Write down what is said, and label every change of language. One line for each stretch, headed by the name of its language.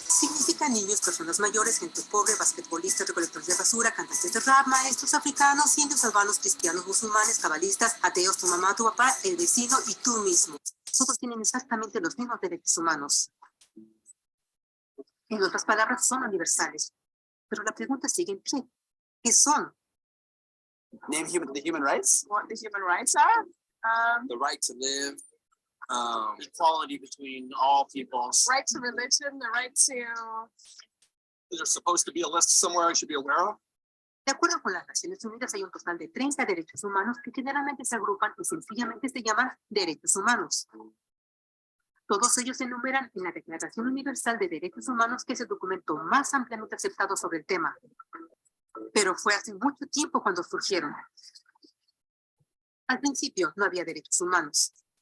Spanish: Significa niños, personas mayores, gente pobre, basquetbolistas, recolectores de basura, cantantes de rap, maestros africanos, indios, albanos, cristianos, musulmanes, cabalistas, ateos, tu mamá, tu papá, el vecino y tú mismo. Todos tienen exactamente los mismos derechos humanos. En otras palabras, son universales. Pero la pregunta sigue en pie. ¿Qué son?
English: Name the human rights. What the human rights are? The right to live, equality between all peoples. Right to religion, the right to... Is there supposed to be a list somewhere I should be aware of?
Spanish: De acuerdo con las Naciones Unidas, hay un total de 30 derechos humanos que generalmente se agrupan y sencillamente se llaman derechos humanos. Todos ellos se enumeran en la Declaración Universal de Derechos Humanos, que es el documento más ampliamente aceptado sobre el tema. Pero fue hace mucho tiempo cuando surgieron. Al principio no había derechos humanos.